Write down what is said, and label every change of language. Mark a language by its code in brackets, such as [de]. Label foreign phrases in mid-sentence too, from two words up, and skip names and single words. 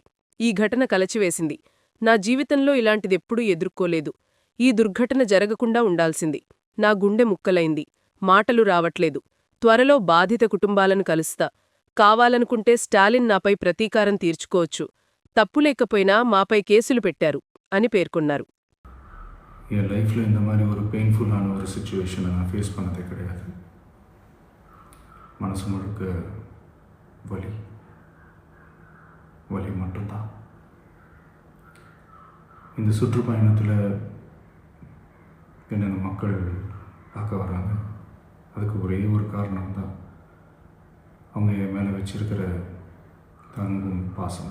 [te] ఈ ఘటన కలచివేసింది. నా జీవితంలో ఇలాంటిదెప్పుడూ ఎదుర్కోలేదు. ఈ దుర్ఘటన జరగకుండా ఉండాల్సింది. నా గుండె ముక్కలైంది. మాటలు రావట్లేదు. త్వరలో బాధిత కుటుంబాలను కలుస్తా. కావాలనుకుంటే స్టాలిన్ నాపై ప్రతీకారం తీర్చుకోవచ్చు. తప్పులేకపోయినా మాపై కేసులు పెట్టారు అని పేర్కొన్నారు. [ta] என் லைஃப்பில் இந்த மாதிரி ஒரு பெயின்ஃபுல்லான ஒரு சுச்சுவேஷனை நான் ஃபேஸ் பண்ணதே கிடையாது. மனசு முழுக்க வலி வலி மட்டும்தான். இந்த சுற்றுப்பயணத்தில் என்னென்ன மக்கள் பார்க்க வராங்க, அதுக்கு ஒரே ஒரு காரணம் தான் அவங்க என் மேலே வச்சிருக்கிற அன்பும் பாசம்.